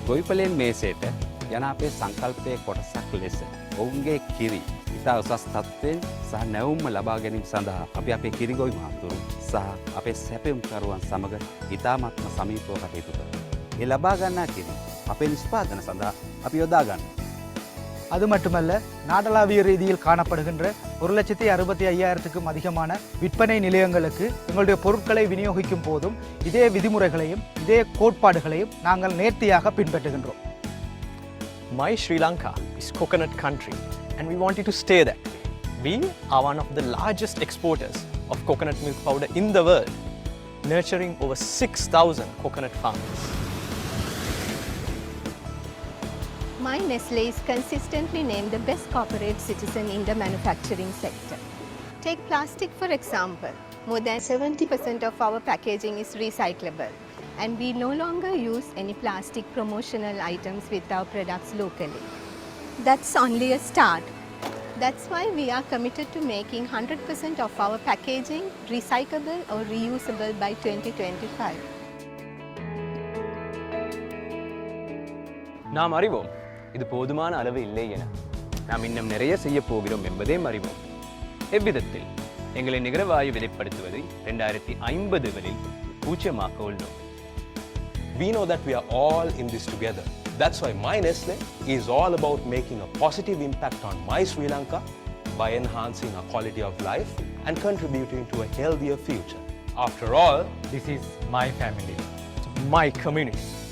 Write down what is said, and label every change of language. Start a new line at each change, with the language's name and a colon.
Sinhala: ගොවිපලෙන් මේසයට යන අපේ සංකල්පයේ කොටසක් ලෙස ඔවුන්ගේ කිරි ඉතා උසස් තත්ත්වයෙන් සහ නැවුම්ම ලබා ගැනීම සඳහා අපි අපේ කිරිගොවි මහතුරු සහ අපේ සැපයුම්කරුවන් සමග ඉතාමත්ම සමීපව කටයුතු කරනවා. ඒ ලබා ගන්නා කිරි අපේ නිෂ්පාදන සඳහා අපි යොදා ගන්නවා.
Tamil: அது மட்டுமல்ல நாடளாவிய ரீதியில் காணப்படுகின்ற 1,65,000க்கும் அதிகமான விற்பனை நிலையங்களுக்கு எங்களுடைய பொருட்களை விநியோகிக்கும் போதும் இதே விதிமுறைகளையும் இதே கோட்பாடுகளையும் நாங்கள் நேர்த்தியாக பின்பற்றுகின்றோம்.
English: My Sri Lanka is coconut country and we want it to stay that way. We are one of the largest exporters of coconut milk powder in the world, nurturing over 6,000 coconut farmers. My Nestle is consistently named the best corporate citizen in the manufacturing sector. Take plastic for example. More than 70% of our packaging is recyclable, and we no longer use any plastic promotional items with our products locally. That's only a start. That's why we are committed to making 100% of our packaging recyclable or reusable by 2025.
Tamil: நாம் அறிவோம் இது போதுமான அளவு இல்லை என. நாம் இன்னும் நிறைய செய்ய போகிறோம் என்பதையும் அறிவோம். எவ்விதத்தில் எங்களை நிகரவாயு விதைப்படுத்துவதை 2050 பூஜ்ஜியமாக்க உள்ளோம்.
English: We know that we are all in this together. That's why My Nestle is all about making a positive impact on My Sri Lanka by enhancing our quality of life and contributing to a healthier future. After all, this is my family, my community,